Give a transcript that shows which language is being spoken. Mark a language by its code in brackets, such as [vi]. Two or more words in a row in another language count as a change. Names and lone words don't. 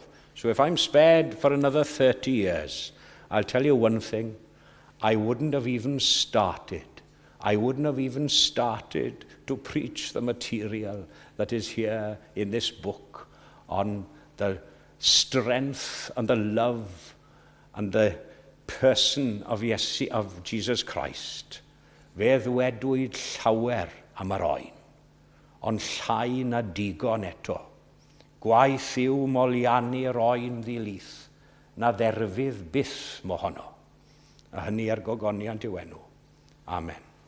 [en] So if I'm spared for another 30 years, I'll tell you one thing, I wouldn't have even started. I wouldn't have even started to preach the material that is here in this book on the strength and the love and the person of Jesus Christ. [cy] Fe ddwedwyd llawer am yr oen, ond llai na digon eto. Gwaith yw moliannu'r oen ddilith, na dderfydd byth mohono. A hynny ar gogoniant yw enw. Amen.